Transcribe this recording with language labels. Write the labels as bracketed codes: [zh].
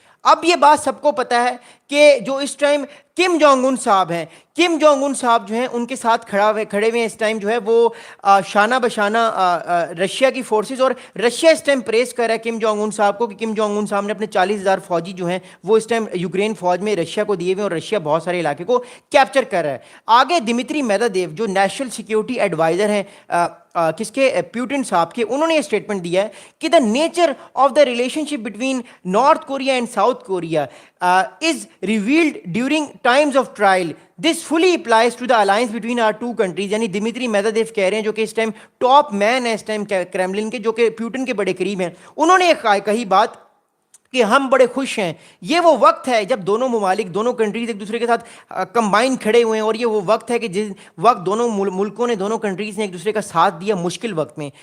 [hi] अब ये बात सबको पता है कि जो इस टाइम किम जोंग उन साहब हैं, किम जोंग उन साहब जो हैं उनके साथ खड़े हुए हैं इस टाइम जो है वो शाना बशाना रशिया की फोर्सेस, और रशिया इस टाइम प्रेस कर रहा है किम जोंग उन साहब को कि किम जोंग उन साहब ने अपने 40,000 फौजी जो हैं वो इस टाइम यूक्रेन फौज में रशिया को दिए हुए और रशिया बहुत सारे इलाके को कैप्चर कर रहा है। आगे दिमित्री मेदवेदेव जो नेशनल सिक्योरिटी एडवाइजर हैं किसके, प्यूटिन साहब के, उन्होंने ये स्टेटमेंट दिया है कि [en] The nature of the relationship between North Korea and South Korea is revealed during times of trial. This fully applies to the alliance between our two countries. [hi] यानी दिमित्री मेदवेदेव कह रहे हैं जो कि इस टाइम टॉप मैन है इस time Kremlin के, जो कि प्यूटिन के बड़े करीब हैं, उन्होंने कही बात कि हम बड़े खुश हैं। ये वो वक्त है जब दोनों ममालिक, दोनों कंट्रीज एक दूसरे के साथ कंबाइन खड़े हुए हैं, और ये वो वक्त है कि जिस वक्त दोनों मुल्कों ने, दोनों कंट्रीज ने एक दूसरे का साथ दिया मुश्किल वक्त में।